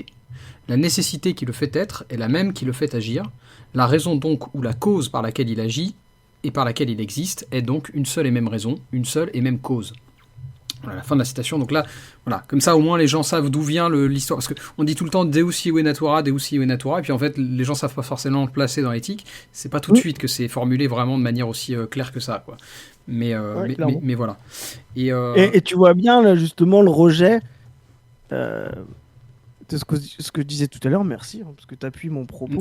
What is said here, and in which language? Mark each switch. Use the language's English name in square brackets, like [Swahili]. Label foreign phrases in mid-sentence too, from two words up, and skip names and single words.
[French] La nécessité qui le fait être est la même qui le fait agir. La raison donc ou la cause par laquelle il agit et par laquelle il existe est donc une seule et même raison, une seule et même cause. Voilà, la fin de la citation. Donc là, voilà, comme ça au moins les gens savent d'où vient l'histoire. Parce qu'on dit tout le temps [Latin] Deus iue natura, Deus iue natura, [French] et puis en fait les gens savent pas forcément le placer dans l'éthique. C'est pas tout de suite que c'est formulé vraiment de manière aussi claire que ça, quoi. Mais, Ouais, clairement. mais voilà. Et tu vois bien, là, justement, le rejet. euh, C'est ce que je disais tout à l'heure, merci, hein, parce que tu appuies mon propos.